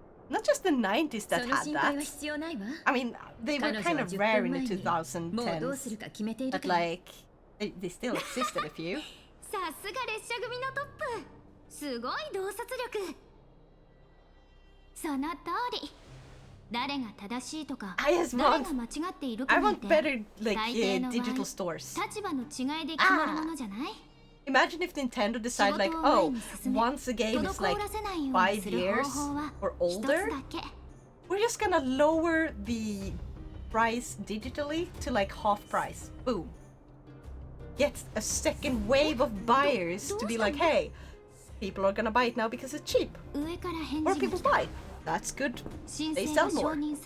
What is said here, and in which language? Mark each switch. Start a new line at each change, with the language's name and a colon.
English: Not just the 90s that had that. I mean, they were kind of rare in the 2010s, but like, they still existed a few.
Japanese: さすが列車組のトップ。すごい洞察力。その通り。誰が正しいとか、誰が間違っているかなんて、大抵の場合、立場の違いで決まるものじゃない？
English: Imagine if Nintendo decided like, oh, once a game is like 5 years or older, we're just gonna lower the price digitally to like half price. Boom. Get a second wave of buyers to be like, hey, people are gonna buy it now because it's cheap. Or people buy it. That's good. They sell more.